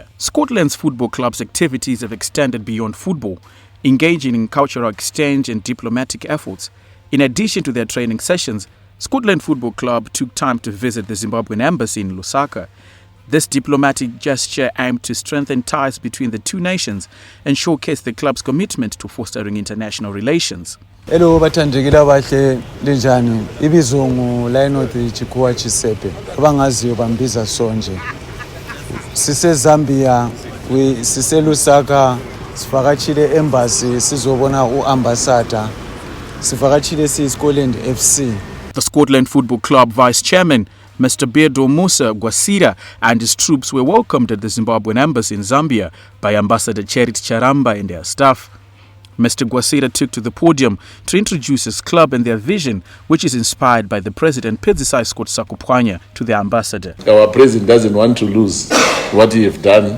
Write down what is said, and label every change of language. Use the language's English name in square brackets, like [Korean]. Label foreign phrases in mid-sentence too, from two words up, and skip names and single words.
[English] Scotland's football club's activities have extended beyond football, engaging in cultural exchange and diplomatic efforts. In addition to their training sessions, Scottland Football Club took time to visit the Zimbabwean embassy in Lusaka. This diplomatic gesture aimed to strengthen ties between the two nations and showcase the club's commitment to fostering international relations. [North Ndebele] Hello bathandikile bahle linjani ibizungu la inothi chikuwa chisepe abangaziyo bambiza sonje sise Zambia sise Lusaka sivakatshile embassy sizobona uambassador sivakatshile Scottland FC. [English] The Scottland Football Club Vice Chairman Mr. Beardo Musa Gwasira and his troops were welcomed at the Zimbabwean embassy in Zambia by Ambassador Charity Charamba and their staff. Mr. Gwasira took to the podium to introduce his club and their vision, which is inspired by the President Pedzisai Scott Sakupwanya, to the ambassador. Our president doesn't want to lose what he have done.